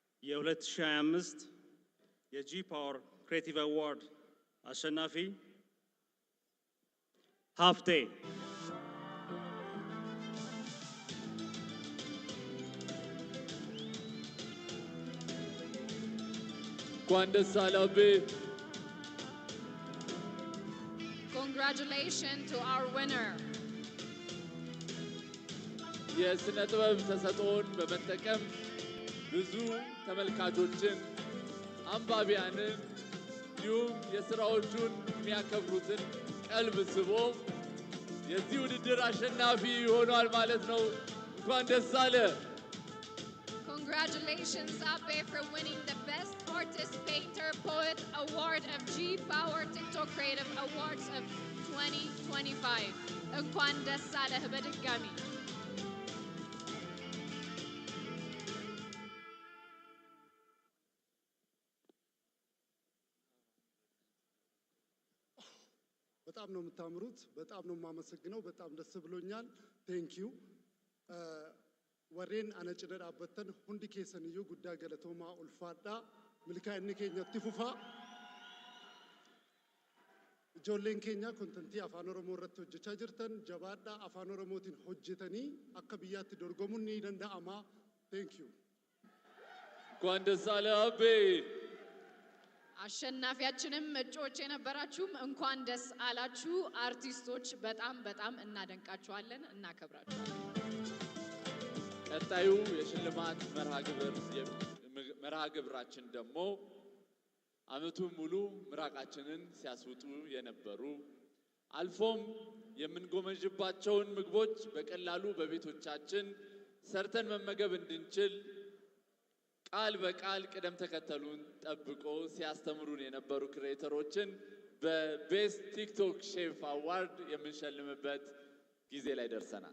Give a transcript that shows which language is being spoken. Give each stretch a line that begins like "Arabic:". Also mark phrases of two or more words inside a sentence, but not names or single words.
Amharic: የ2025 የጂ ፓወር ክሬቲቭ አዋርድ አሸናፊ ሀፍቴ። እንኳን ደስ አለህ አቤ።
English: Congratulations to our winner.
Amharic: የስነ ጥበብ ተሰጥኦን በመጠቀም ብዙ ተመልካቾችን፣ አንባቢያንን እንዲሁም የስራዎቹን የሚያከብሩትን ቀልብ ስቦ የዚህ ውድድር አሸናፊ ሆኗል ማለት ነው። እንኳን ደስ አለ።
English: Congratulations, Abe, for winning the Best Artist Painter Poet Award of G Power TikTok Creative Awards of 2025.
Amharic: እንኳን ደስ አለህ በድጋሚ። በጣም ነው የምታምሩት። በጣም ነው የማመሰግነው። በጣም ደስ ብሎኛል።
English: thank you
Oromo: Warreen ana'ni dabattan hundi keessaniiyyuu guddaa galatoomaa ulfaadhaa milkaa'inni keenyaatti fufaa ijoolleen keenya kontentii afaan oromoo irratti hojjechaa jirtan jabaadhaa afaan oromootiin hojjetanii akka biyyaatti dorgomuun ni danda'ama.
English: thank you
Amharic: እንኳን ደስ አለህ አቤ። አሸናፊያችንም እጩዎች የነበራችሁም እንኳን ደስ አላችሁ። አርቲስቶች በጣም በጣም እናደንቃችኋለን፣ እናከብራችኋለን። ቀጣዩ የሽልማት መርሃ ግብራችን ደግሞ ዓመቱን ሙሉ ምራቃችንን ሲያስውጡ የነበሩ አልፎም የምንጎመዥባቸውን ምግቦች በቀላሉ በቤቶቻችን ሰርተን መመገብ እንድንችል ቃል በቃል ቅደም ተከተሉን ጠብቆ ሲያስተምሩን የነበሩ ክሬተሮችን በቤስት ቲክቶክ ሼፍ አዋርድ የምንሸልምበት ጊዜ ላይ ደርሰናል።